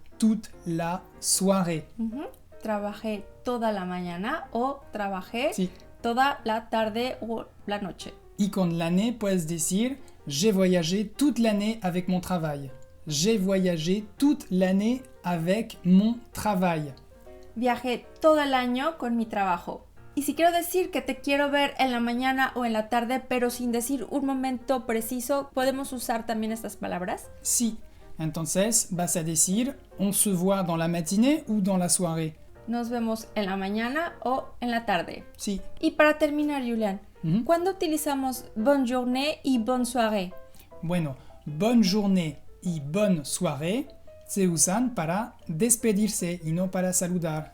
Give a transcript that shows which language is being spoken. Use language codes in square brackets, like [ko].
[fr] Toute la soirée. [es] Trabajé toda la mañana o trabajé toda la tarde o la noche. Y con l'année puedes decir, [fr] j'ai voyagé toute l'année avec mon travail. J'ai voyagé toute l'année avec mon travail. [es] Viajé todo el año con mi trabajo. Y si quiero decir que te quiero ver en la mañana o en la tarde, pero sin decir un momento preciso, ¿podemos usar también estas palabras? Sí. Entonces vas a decir, [fr] on se voit dans la matinée ou dans la soirée. [es] Nos vemos en la mañana o en la tarde. Sí. Y para terminar, Julián, ¿cuándo utilizamos bonne journée y bonne soirée? Bueno, bonne journée y bonne soirée se usan para despedirse y no para saludar.